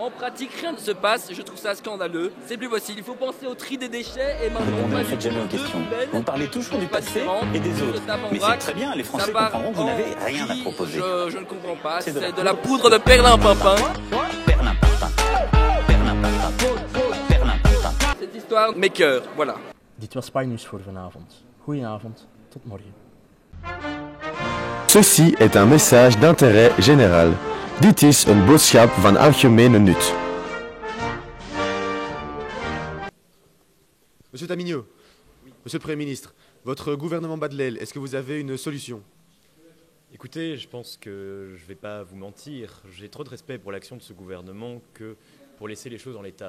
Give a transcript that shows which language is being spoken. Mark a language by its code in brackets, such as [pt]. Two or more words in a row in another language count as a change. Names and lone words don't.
[fr] En pratique, rien ne se passe, je trouve ça scandaleux. C'est plus possible, il faut penser au tri des déchets et maintenant... Ne faites jamais aux questions. Vous parlez toujours du passé et des autres. Mais c'est très bien, les Français comprendront que vous n'avez rien à proposer. Je ne comprends pas, c'est de la poudre de perlimpinpin. Cette histoire m'écoeure, voilà. [nl] Dit was Spijnieuws voor vanavond. Goedenavond, tot morgen. [fr] Ceci est un message d'intérêt général. [nl] Dit is een boodschap van algemene nut. [fr] Monsieur Tamigno, Monsieur le Premier ministre, votre gouvernement bat de l'aile, est-ce que vous avez une solution? Écoutez, je pense que je ne vais pas vous mentir, j'ai trop de respect pour l'action de ce gouvernement que pour laisser les choses en l'état.